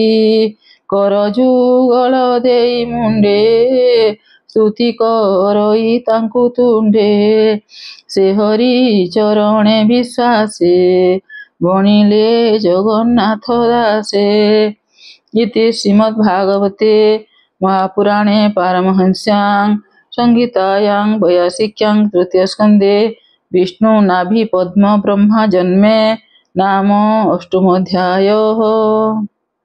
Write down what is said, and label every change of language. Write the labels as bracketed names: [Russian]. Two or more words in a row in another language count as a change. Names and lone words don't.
[Odia] କର ଯୁଗଳ ଦେଇ ମୁଣ୍ଡେ ସ୍ତୁତି କରଇ ତାଙ୍କୁ ତୁଣ୍ଡେ। ସେ ହରି ଚରଣେ ବିଶ୍ୱାସେ ବଣିଲେ ଜଗନ୍ନାଥ ଦାସେ। [Sanskrit] ଇତି ଶ୍ରୀମଦ୍ଭାଗବତେ महापुराणे पारमहंस्यां संहितायां वैयासिक्यां तृतीयस्कन्धे विष्णुनाभिपद्मब्रह्मजन्मे नाम अष्टमोऽध्यायः।